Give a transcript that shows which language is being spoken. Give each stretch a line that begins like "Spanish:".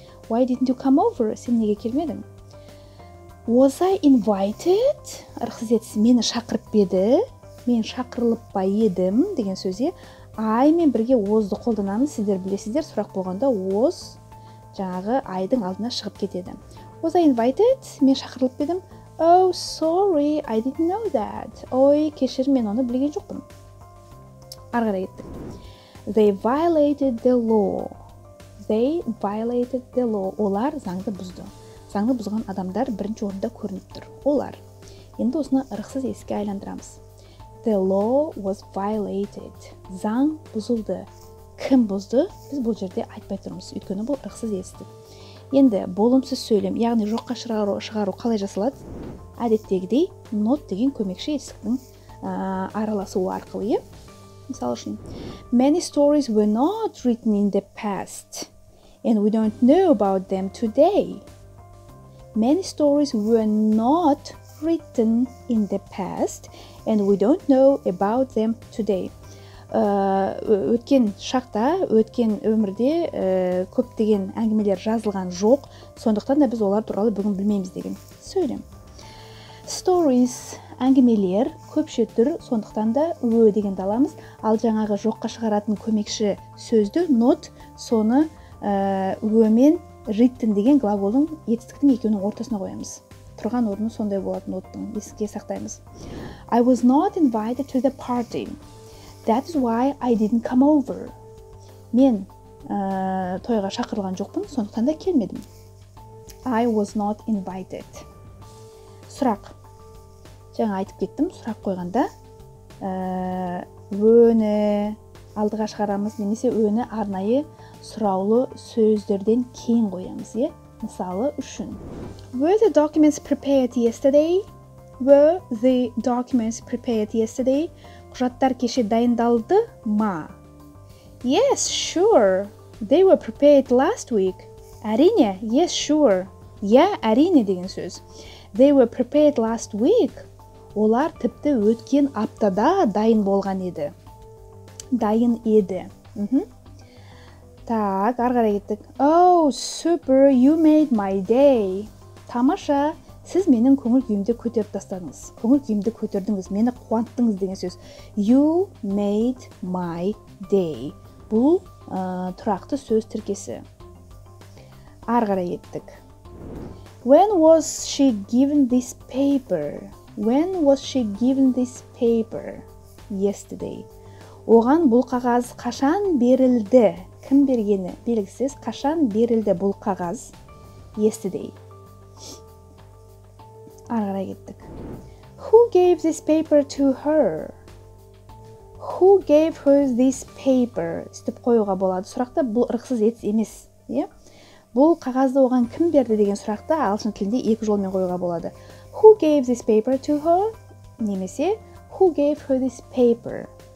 English: Why didn't you come over?
Kazakh: Сен неге келмедің?
English: Was I invited?
Kazakh: Ырықсыз етіс, мені шақырып беді, мен шақырылып па едім деген сөзде I мен бірге was'ды қолданамыз, сіздер білесіздер, сұрақ болғанда was жаңағы I-дің алдына шығып кетеді.
English: Was I invited?
Kazakh: Мен шақырылып бедім.
English: Oh, sorry, I didn't know that.
Kazakh: Ой, кешір, мен оны білген жоқпын. Ары қарай кеттік.
English: They violated the law. They violated the law.
Kazakh: Олар заңды бұзды. Заңды бұзған адамдар бірінші орында көрініп тұр. Олар. Енді осыны ырықсыз еске айландырамыз.
English: The law was violated.
Kazakh: Заң бұзылды. Кім бұзды? Біз бұл жерде айтпай тұрмыз. Өйткені бұл ырықсыз естік. Енді болымсыз сөйлем, яғни жоққа шығару қалай жасалады? Әдеттегідей not деген көмекші етістіктің араласуы арқылы. Мысалы үшін,
English: many stories were not written in the past, and we don't know about them today. Many stories were not written in the past, and we don't know about them today.
Kazakh: Өткен шақта, өткен өмірде көптеген әңгімелер жазылған жоқ, сондықтан да біз олар туралы бүгін білмейміз деген сөйлем. Stories, әңгімелер, көпше түр, сондықтан да дегенді аламыз. Ал жаңағы жоққа шығаратын көмекші сөзді not, соны мен written деген глаголдың етістіктің екеуінің ортасына қоямыз. Тұрған орны сондай болады not'тың, еске сақтаймыз.
English: I was not invited to the party. That is why I didn't come over.
Kazakh: Мен тойға шақырылған жоқпын, сондықтан да келмедім.
English: I was not invited. Сұрақ.
Kazakh: Жаңа айтып кеттім, сұрақ қойғанда өні алдыға шығарамыз, немесе өні арнайы сұраулы сөздерден кейін қоямыз. Мысалы үшін.
English: Were the documents prepared yesterday? Were the documents prepared yesterday?
Kazakh: Құжаттар кеше дайындалды ма?
English: Yes, sure. They were prepared last week. Әрине, yes, sure.
Kazakh: Әрине деген сөз.
English: They were prepared last week.
Kazakh: Олар тіпті өткен аптада дайын болған еді. Дайын еді. Так, арғара кеттік.
English: Oh, super, you made my day.
Kazakh: Тамаша, сіз менің көңіл күйімді көтеріп тастадыңыз. Көңіл күйімді көтердіңіз, мені қуанттыңыз деген сөз.
English: You made my day.
Kazakh: Бұл тұрақты сөз тіркесі. Арғара кеттік.
English: When was she given this paper? When was she given this paper? Yesterday.
Kazakh: Оған бұл қағаз қашан берілді? Кім бергені? Белгісіз. Қашан берілді бұл қағаз?
English: Yesterday.
Kazakh: Арғара кеттік.
English: Who gave this paper to her? Who gave her this paper?
Kazakh: Істіп қоюға болады. Сұрақта бұл ырықсыз етіс емес. Бұл қағазды оған кім берді деген сұрақта ағылшын тілінде екі жолмен қоюға болады.
English: Who gave this paper to her? Немесе who gave her this paper?